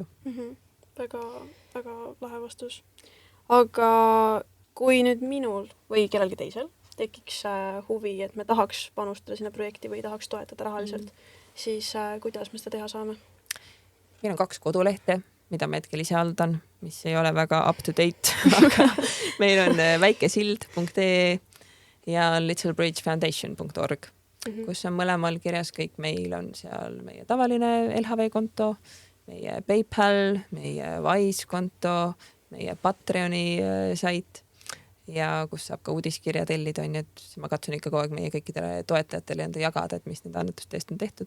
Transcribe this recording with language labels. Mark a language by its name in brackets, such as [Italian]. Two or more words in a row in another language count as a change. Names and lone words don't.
[Estonian] Väga, väga lahe vastus. Aga kui nüüd minul või kellelgi teisel tekiks huvi, et me tahaks panustada sinna projekti või tahaks toetada rahaliselt, siis kuidas me seda teha saame? Meil on 2 kodulehte, mida ma hetkel ise haldan, mis ei ole väga [English] up to date, [Estonian] aga meil on väikesild.ee ja littlebridgefoundation.org, kus on mõlemal kirjas kõik. Meil on seal meie tavaline LHV konto, meie PayPal, meie Wise konto, meie Patreoni sait ja kus saab ka uudiskirja tellida, on, et ma katsun ikka kogu aeg meie kõikidele toetajatele enda jagada, et mis nende annetuste eest on tehtud.